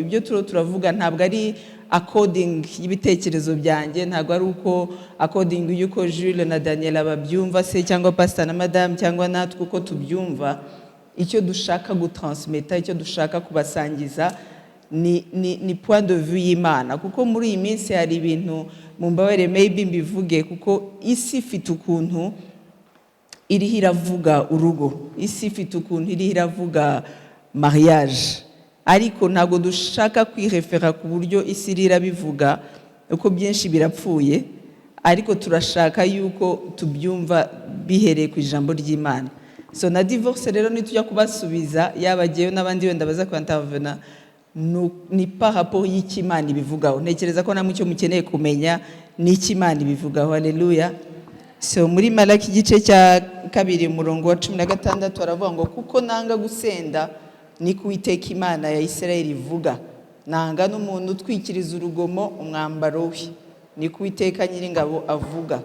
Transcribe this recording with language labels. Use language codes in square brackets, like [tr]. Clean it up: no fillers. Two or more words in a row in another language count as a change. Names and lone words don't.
[rw] Ibyo turavuga ntabwo ari according y'ibitekerezo byanjye, ntabwo ari uko according yuko Jules na Daniel babyumva se, cyangwa pastor na madame, cyangwa natwe uko tubyumva. Icyo dushaka gutransmeta, icyo dushaka kubasangiza ni [fr] point de vue [rw] y'Imana, kuko muri iyi minsi hari ibintu mumbabare maybe mbivuge, kuko isi ifite ukuntu iriho iravuga urugo, isi ifite ukuntu iriho iravuga mariage, ariko ntabwo dushaka kwirefera ku buryo isi irabivuga, uko byinshi birapfuye, ariko turashaka yuko tubyumva bihereye ku ijambo ry'Imana. So na divorce rero nitujya kubasubiza, yabagiyeyo n'abandi wenda baza kwantavena, ni [fr] par rapport [rw] y'iki Imana ibivugaho. Ntekereza ko namwe icyo mukeneye kumenya ni iki Imana ibivugaho. Haleluya. So muri Malaki igice cya 2 umurongo wa 16 aravuga ngo kuko nanga gusenda ni Uwiteka Imana ya Isirayeli ivuga, nanga n'umuntu utwikiriza urugomo umwambaro we, niko Uwiteka Nyiringabo avuga.